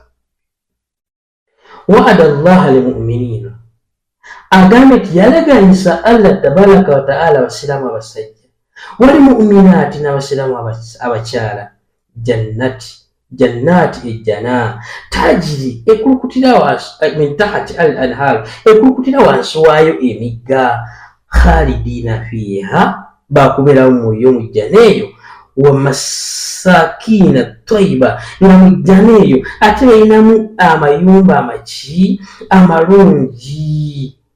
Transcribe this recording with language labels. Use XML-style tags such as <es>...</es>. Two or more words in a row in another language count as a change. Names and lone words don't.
<ar>وعد الله المؤمنين,</ar> <lg>agambye nti yalaganyisa</lg> <ar>الله تبارك وتعالى</ar> <lg>abasiraamu abasajja</lg> <ar>والمؤمنات</ar> <lg>n'abasiraamu abakyala jannati ejjana tajiri ekulukutira</lg> <ar>من تحتها الأنهار,</ar> <lg>ekulukutira wansi waayo emigga,</lg> <ar>خالدين فيها,</ar> <lg>bakubeerawo muyo mu jjana eyo,</lg> <ar>ومساكن طيبة,</ar> <lg>nga mu jjana eyo ate balinamu amayumba amalungi.</lg>